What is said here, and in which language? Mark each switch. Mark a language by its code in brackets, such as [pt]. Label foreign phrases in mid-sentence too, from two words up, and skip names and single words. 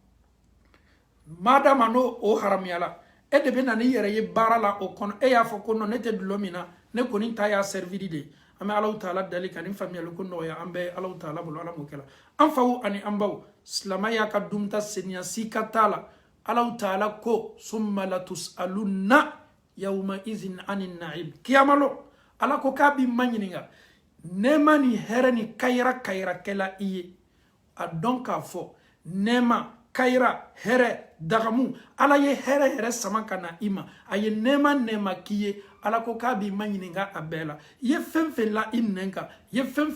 [bm] madama n'o o haramuyala e de bɛ na n'i yɛrɛ ye baara la o kɔnɔ e y'a fɔ ko non ne tɛ dulɔ min na ne kɔni ta y'a serviri de an bɛ Alahu Taala dali ka nin faamuyali ko nɔgɔya an bɛ Alahu Taala bolo Ala m'o kɛ la an faw ani an baw silamaya ka dunta seniya sika t'a la Alahu Taala ko [ar] ثم لتسألن يومئذ عن النعيم [bm] kiyamalo ala ko k'a b'i ma ɲininka nɛɛma ni hɛrɛ ni kayira kɛla i ye a dɔn k'a fɔ nɛɛma kayira hɛrɛ dagamu ala ye hɛrɛ yɛrɛ sama ka na i ma a ye nɛɛma k'i ye ala ko k'a b'i ma ɲininka a bɛɛ la i ye fɛn fɛn la i nɛn kan i ye fɛn